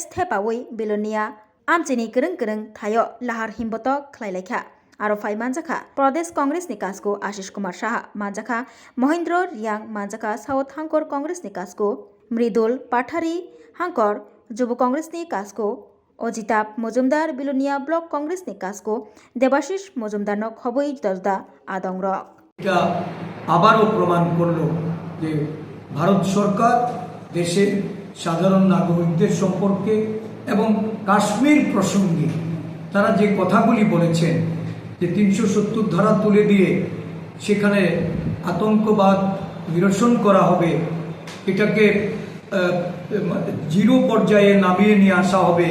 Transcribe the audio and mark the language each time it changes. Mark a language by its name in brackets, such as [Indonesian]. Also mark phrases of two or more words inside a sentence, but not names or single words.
[Kok Borok] थेपावै बिलुनिया आमचिनि गोरों गोरों थायो लाहार हिम्बत खलायलायखा आरो फाइ मानजाखा प्रदेश कांग्रेस नि कासको आशीष कुमार शाह मानजाखा महेंद्र रियांग मानजाखा साउथ हांकर कांग्रेस नि कासको मृदुल पाठारी हांकर जुब कांग्रेस नि कासको अजिताब मजुमदार बिलुनिया ब्लक कांग्रेस नि कासको देबाशिष मजुमदार न खबै दजदा आदंग्रक [Bangla] এটা আবারও প্রমাণ করলো যে ভারত সরকার দেশের সাধারণ নাগরিকদের সম্পর্কে এবং কাশ্মীর প্রসঙ্গে তারা যে কথাগুলি বলেছেন যে ৩৭০ ধারা তুলে দিয়ে সেখানে আতঙ্কবাদ নিরসন করা হবে, এটাকে জিরো পর্যায়ে নামিয়ে নিয়ে আসা হবে।